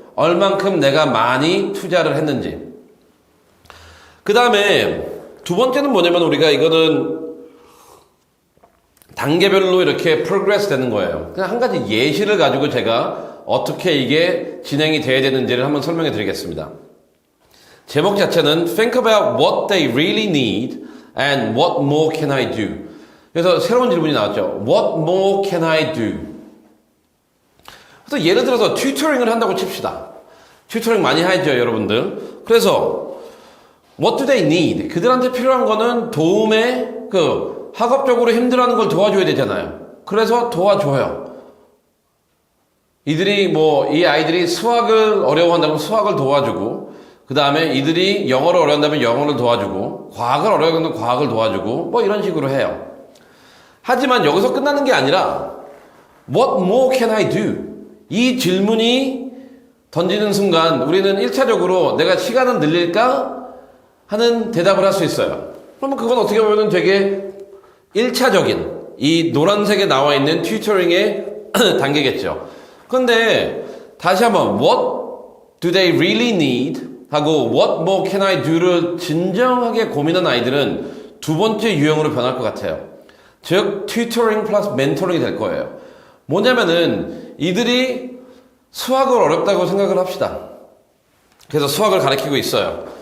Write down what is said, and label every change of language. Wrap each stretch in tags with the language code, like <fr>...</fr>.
<ko>얼만큼 내가 많이 투자를 했는지. 그 다음에 두 번째는 뭐냐면 우리가 이거는 단계별로 이렇게 progress 되는 거예요. 그냥 한 가지 예시를 가지고 제가 어떻게 이게 진행이 돼야 되는지를 한번 설명해 드리겠습니다. 제목 자체는</ko> <en>Think about what they really need and what more can I do?</en> <ko>그래서 새로운 질문이 나왔죠.</ko> <en>What more can I do?</en> <ko>그래서 예를 들어서 튜터링을 한다고 칩시다. 튜터링 많이 하죠, 여러분들. 그래서</ko> <en>What do they need?</en> <ko>그들한테 필요한 거는 도움에 학업적으로 힘들어하는 걸 도와줘야 되잖아요. 그래서 도와줘요. 이 아이들이 수학을 어려워한다면 수학을 도와주고, 그 다음에 이들이 영어를 어려워한다면 영어를 도와주고, 과학을 어려워한다면 과학을 도와주고, 이런 식으로 해요. 하지만 여기서 끝나는 게 아니라,</ko> <en>What more can I do?</en> <ko>이 질문이 던지는 순간 우리는 1차적으로 내가 시간을 늘릴까? 하는 대답을 할 수 있어요. 그러면 그건 어떻게 보면 되게 1차적인 이 노란색에 나와 있는 튜터링의 단계겠죠. 그런데 다시 한번</ko> <en>What do they really need?</en> <ko>하고</ko> <en>What more can I do</en> <ko>를 진정하게 고민한 아이들은 두 번째 유형으로 변할 것 같아요. 즉 튜터링 플러스 멘토링이 될 거예요. 뭐냐면은 이들이 수학을 어렵다고 생각을 합시다. 그래서 수학을 가르치고 있어요.</ko>